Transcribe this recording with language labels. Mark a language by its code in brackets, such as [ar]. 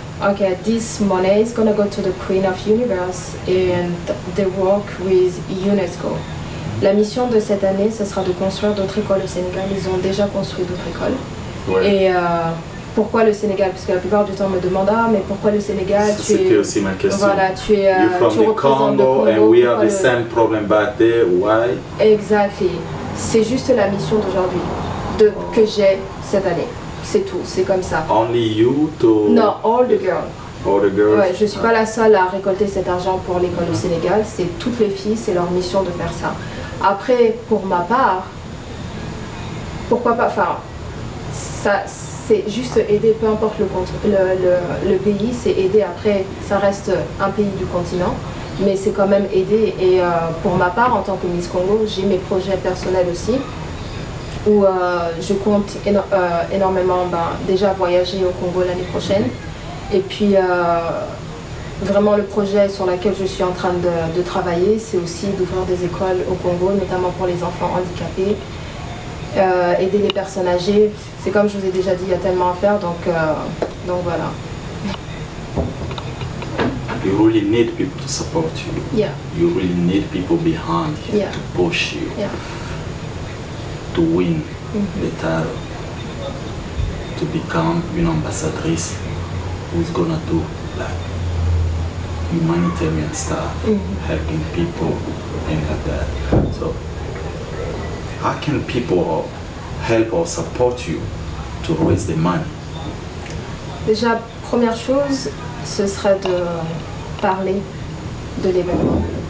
[en] Okay, this money is going to go to the Queen of Universe and they work with UNESCO. [fr] La mission de cette année, ce sera de construire d'autres écoles au Sénégal. Ils ont déjà construit d'autres écoles. Ouais. Et pourquoi le Sénégal? Parce que la plupart du temps on me demande ah mais pourquoi le Sénégal? C'était aussi ma question. Voilà, tu [en] from the Congo and we have the same problem back there. Why? Exactly. [fr] C'est juste la mission d'aujourd'hui que j'ai cette année. C'est tout. C'est comme ça. [en] Only you to? No, all the girls. All the girls. [fr] Ouais, je suis pas la seule à récolter cet argent pour l'école au Sénégal. C'est toutes les filles. C'est leur mission de faire ça. Après, pour ma part, pourquoi pas? Enfin, ça. C'est juste aider, peu importe le pays, c'est aider. Après, ça reste un pays du continent, mais c'est quand même aider. Et pour ma part, en tant que Miss Congo, j'ai mes projets personnels aussi, où je compte énormément déjà voyager au Congo l'année prochaine. Et puis, vraiment le projet sur lequel je suis en train de travailler, c'est aussi d'ouvrir des écoles au Congo, notamment pour les enfants handicapés. Aider les personnes âgées, c'est comme je vous ai déjà dit, il y a tellement à faire, donc voilà. [en] You really need people to support you. Yeah. You really need people behind you to push you to win the title, to become an ambassadrice who's gonna do like humanitarian stuff, helping people, things like that. So, how can people help or support you to raise the money? [fr] Déjà, première chose, ce serait de parler de l'événement.